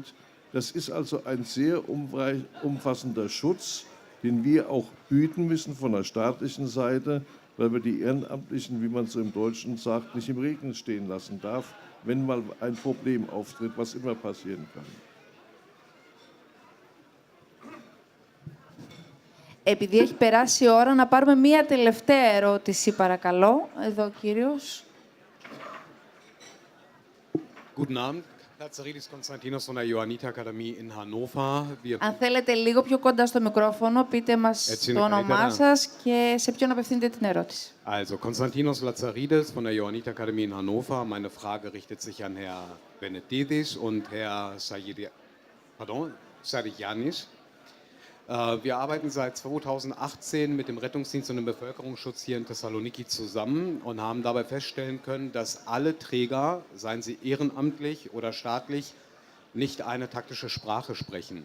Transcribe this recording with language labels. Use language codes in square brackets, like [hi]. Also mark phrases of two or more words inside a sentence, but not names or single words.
[de] Das ist also ein sehr umfassender Schutz, den wir auch bieten müssen von der staatlichen Seite, weil wir die Ehrenamtlichen, wie man so im Deutschen sagt, nicht im Regen stehen lassen darf, wenn mal ein Problem auftritt, was immer passieren kann. [el] Επειδή έχει περάσει η ώρα, να πάρουμε μία τελευταία ερώτηση, παρακαλώ. Εδώ ο κύριος. [de] Guten Abend, Lazaridis Konstantinos von der Johanniter-Akademie in Hannover. [el] Αν θέλετε λίγο πιο κοντά στο μικρόφωνο, πείτε μας το όνομά σας και σε ποιον απευθύνετε την ερώτηση. [de] Also, Konstantinos Lazaridis von der Johanniter-Akademie in Hannover. Meine Frage richtet sich an Herr Benedidis und Herr Sarigianis. Wir arbeiten seit 2018 mit dem Rettungsdienst und dem Bevölkerungsschutz hier in Thessaloniki zusammen und haben dabei feststellen können, dass alle Träger, seien sie ehrenamtlich oder staatlich, nicht eine taktische Sprache sprechen.